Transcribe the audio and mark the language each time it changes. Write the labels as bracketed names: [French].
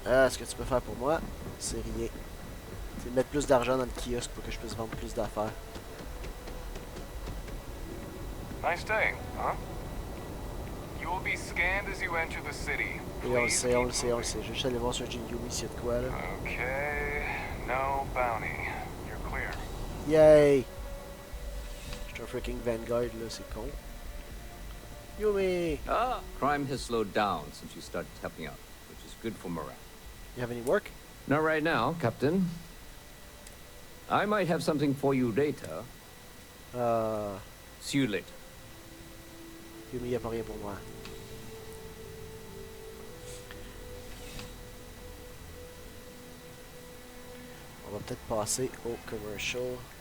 [French] Ce que tu peux faire pour moi, c'est rien. C'est mettre plus d'argent dans le kiosque pour que je puisse vendre plus d'affaires. [English] Nice day, huh? You will be scanned as you enter the city. [French] Et on le sait, on le sait, on le sait. Je vais juste aller voir sur Yumi s'il y a de quoi là. [English] Okay, no bounty. You're clear. Yay! [French] Je suis un freaking Vanguard là, c'est con. Yumi! [English] Ah, crime has slowed down since you started helping out, which is good for morale. You have any work? Not right now, Captain. I might have something for you later. See you later. [French] Yumi, y a pas rien pour moi. On va peut-être passer au commercial.